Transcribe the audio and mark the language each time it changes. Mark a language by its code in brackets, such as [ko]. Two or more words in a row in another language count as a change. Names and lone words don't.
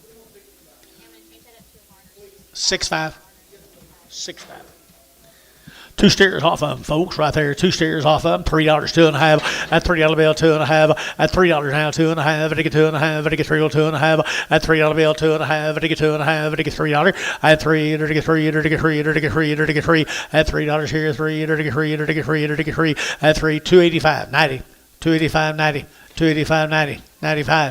[en] $6.5. $6.5. 2 steers off of them, folks, right there. 2 steers off of them. $3, 2.5. At $3 bill, 2.5. At $3 now, 2.5. At 2.5. At 3, 2.5. At $3 bill, 2.5. At 2.5. At $3. At 3. At 3. At 3. At 3. At 3. At 3. At $3 here, 3. At 3. At 3. At 3. At 3. 285, 90. 285, 90. 285, 90. 95.